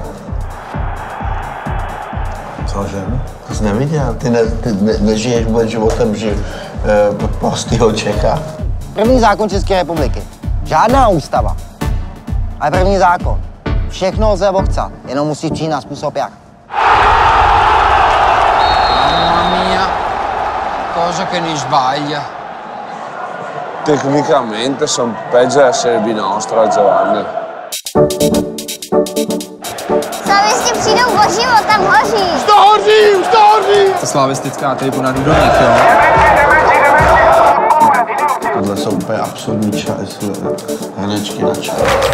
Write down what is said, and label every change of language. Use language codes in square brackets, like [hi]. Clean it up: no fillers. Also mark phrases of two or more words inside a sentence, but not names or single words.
[cs] Cože? To jsi neviděl? Ty nežiješ vůbec životem, že prostýho Čecha? První zákon České republiky. Žádná ústava. Ale první zákon. Všechno lze obchcat, jenom musíš přijít na způsob jak. [it] Mamma mia, cosa che ne sbaglia. Tecnicamente sono peggio della Serie B nostra, Giovanni. [cs] Slavisti přijdou o život, tam hoří. Už to hoří, už to hoří. Ta slavistická tribuna do nich, jo. Tohle jsou úplně absurdní hnečky na čas.